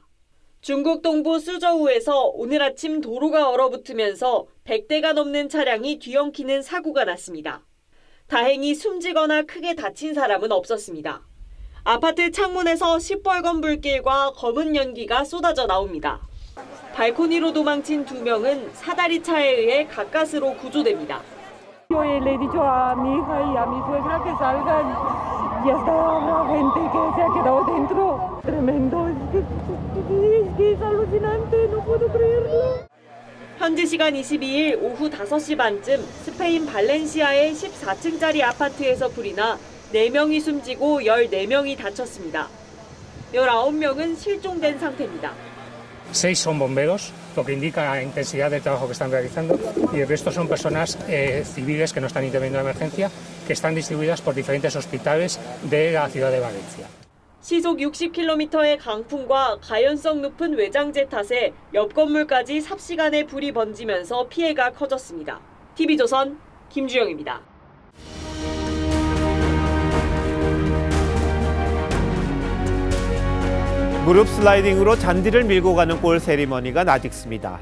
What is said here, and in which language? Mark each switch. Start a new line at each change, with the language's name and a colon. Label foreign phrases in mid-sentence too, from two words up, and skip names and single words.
Korean: 중국 동부 수저우에서 오늘 아침 도로가 얼어붙으면서 100대가 넘는 차량이 뒤엉키는 사고가 났습니다. 다행히 숨지거나 크게 다친 사람은 없었습니다. 아파트 창문에서 시뻘건 불길과 검은 연기가 쏟아져 나옵니다. 발코니로 도망친 2명은 사다리 차에 의해 가까스로 구조됩니다.
Spanish: Yo le he dicho a mi hija y a mi suegra que salgan y hasta la gente que se ha quedado dentro. Tremendo, es que es alucinante, no puedo creerlo.
Korean: 현지 시간 22일 오후 5시 반쯤 스페인 발렌시아의 14층짜리 아파트에서 불이 나 4명이 숨지고 14명이 다쳤습니다. 19명은 실종된 상태입니다.
Spanish: 6 son bomberos, lo que indica la intensidad del trabajo que están realizando, y el resto son personas civiles que no están interviniendo en la emergencia, que están distribuidas por diferentes hospitales de la ciudad de Valencia.
Korean: 시속 60km의 강풍과 가연성 높은 외장재 탓에 옆 건물까지 삽시간에 불이 번지면서 피해가 커졌습니다. TV조선 김주영입니다. 무릎 슬라이딩으로 잔디를 밀고 가는 골 세리머니가 나직습니다.